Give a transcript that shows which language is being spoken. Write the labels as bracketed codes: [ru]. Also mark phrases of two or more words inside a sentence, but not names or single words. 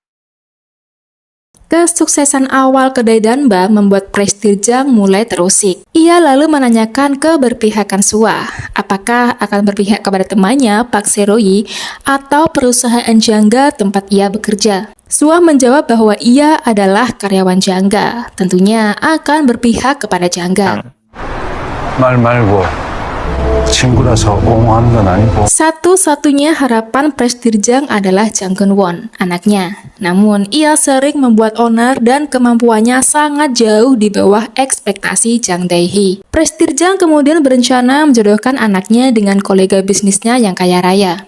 [id] Kesuksesan awal kedai danbam membuat prestir Jang mulai terusik. Ia lalu menanyakan keberpihakan Sua, apakah akan berpihak kepada temannya Park Jae-roy atau perusahaan jangga tempat ia bekerja. Sua menjawab bahwa ia adalah karyawan jangga, tentunya akan berpihak kepada jangga. [ko] 말 말고 친구라서 옹호하는 건 아니고. [id] Satu-satunya harapan prestir Jang adalah Jang Geun-won, anaknya. Namun, ia sering membuat onar dan kemampuannya sangat jauh di bawah ekspektasi Jang Dae-hee. Prestir Jang kemudian berencana menjodohkan anaknya dengan kolega bisnisnya yang kaya raya.